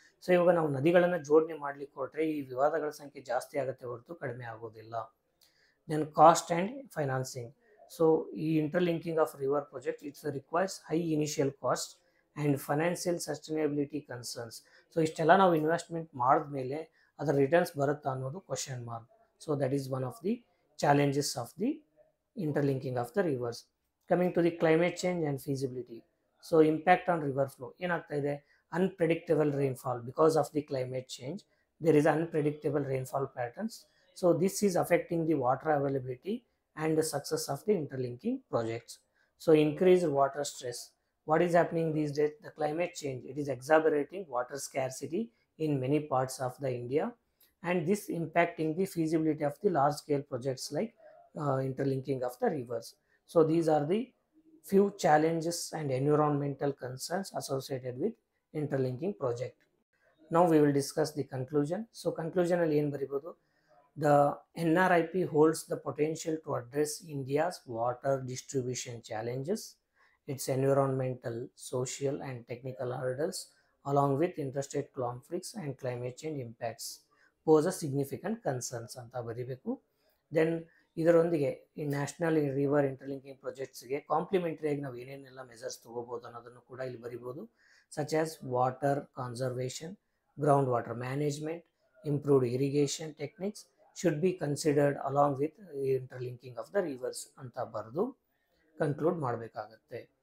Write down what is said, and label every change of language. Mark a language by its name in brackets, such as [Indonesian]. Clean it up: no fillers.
[Kannada] So ಇವಾಗ ನಾವು ನದಿಗಳನ್ನು ಜೋಡಣೆ ಮಾಡಲಿಕ್ಕೆ ಹೊರಟ್ರೆ ಈ ವಿವಾದಗಳ ಸಂಖ್ಯೆ ಜಾಸ್ತಿ ಆಗುತ್ತೆ ಹೊರತು ಕಡಿಮೆ ಆಗೋದಿಲ್ಲ. [English] Then cost and financing. So ಈ interlinking of river project it's requires high initial cost and financial sustainability concerns. [Kannada] So ಇಷ್ಟೆಲ್ಲ ನಾವು ಇನ್ವೆಸ್ಟ್ಮೆಂಟ್ ಮಾಡಿದ್ಮೇಲೆ ಅದರ ರಿಟರ್ನ್ಸ್ ಬರುತ್ತಾ ಅನ್ನೋದು question mark. [English] So that is one of the challenges of the interlinking of the rivers. Coming to the climate change and feasibility. So impact on river flow. [Kannada] ಏನಾಗ್ತಾ ಇದೆ, [English] unpredictable rainfall. Because of the climate change there is unpredictable rainfall patterns. So this is affecting the water availability and the success of the interlinking projects. So increased water stress. What is happening these days? The climate change, it is exacerbating water scarcity in many parts of the India, and this impacting the feasibility of the large scale projects like interlinking of the rivers. So these are the few challenges and environmental concerns associated with interlinking project. Now we will discuss the conclusion. So conclusion [Kannada] alli ಏನು ಬರಿಬೋದು, [English] the NRIP holds the potential to address India's water distribution challenges, its environmental, social and technical hurdles along with interstate conflicts and climate change impacts pose a significant concerns [Kannada] ಅಂತ ಬರೀಬೇಕು. Then ಇದರೊಂದಿಗೆ ಈ national river interlinking ಪ್ರಾಜೆಕ್ಟ್ಸ್ಗೆ ಕಾಂಪ್ಲಿಮೆಂಟರಿಯಾಗಿ ನಾವು ಏನೇನೆಲ್ಲ measures ತೊಗೋಬೋದು ಅನ್ನೋದನ್ನು ಕೂಡ ಇಲ್ಲಿ ಬರಿಬೋದು. [English] such as water conservation, ground water management, improved irrigation techniques should be considered along with interlinking of the rivers [Kannada] ಅಂತ ಬರೆದು ಕನ್ಕ್ಲೂಡ್ ಮಾಡಬೇಕಾಗತ್ತೆ.